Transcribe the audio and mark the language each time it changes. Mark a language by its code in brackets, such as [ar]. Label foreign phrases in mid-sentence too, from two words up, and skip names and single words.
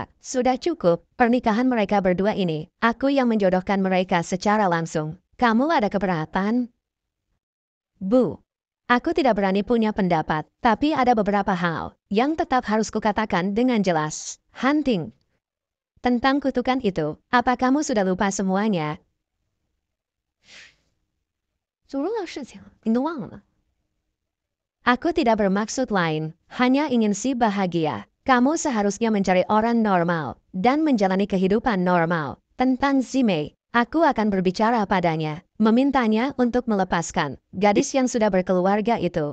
[id] Sudah cukup, pernikahan mereka berdua ini. Aku yang menjodohkan mereka secara langsung. Kamu ada keberatan? Bu, aku tidak berani punya pendapat, tapi ada beberapa hal yang tetap harus kukatakan dengan jelas. Hunting. Tentang kutukan itu, apa kamu sudah lupa semuanya? [zh] 主任的事情你都忘了。 [id] Aku tidak bermaksud lain, hanya ingin si bahagia. Kamu seharusnya mencari orang normal dan menjalani kehidupan normal. Tentang Zimei, aku akan berbicara padanya, memintanya untuk melepaskan gadis yang sudah berkeluarga itu.